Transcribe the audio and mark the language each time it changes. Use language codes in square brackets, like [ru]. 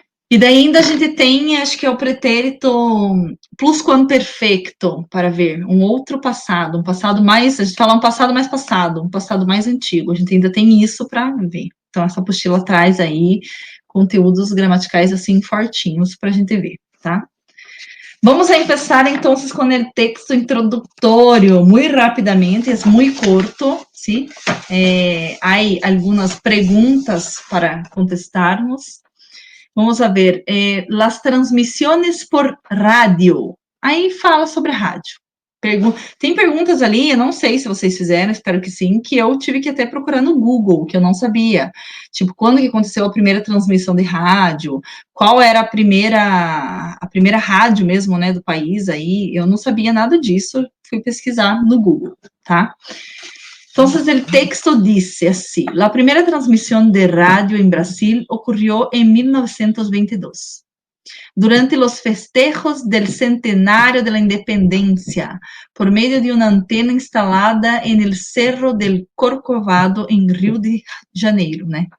[pt] E daí ainda a gente tem, acho que é o pretérito plusquamperfecto, para ver, um outro passado, um passado mais, a gente fala um passado mais passado, um passado mais antigo, a gente ainda tem isso para ver. Então, essa apostila traz aí conteúdos gramaticais, assim, fortinhos para a gente ver, tá? [es] Vamos a empezar entonces con el texto introductorio, muy rápidamente, es muy corto, ¿sí? Hay algunas preguntas para contestarnos. Vamos a ver, las transmissões por rádio. [pt] Aí fala sobre a rádio. Tem perguntas ali, eu não sei se vocês fizeram, espero que sim, que eu tive que até procurar no Google, que eu não sabia. Tipo, quando que aconteceu a primeira transmissão de rádio? Qual era a primeira rádio mesmo, né, do país aí? Eu não sabia nada disso, fui pesquisar no Google, tá? [es] Entonces, el texto dice así: la primera transmisión de radio en Brasil ocurrió en 1922, durante los festejos del centenario de la independencia, por medio de una antena instalada en el Cerro del Corcovado, en Rio de Janeiro, né?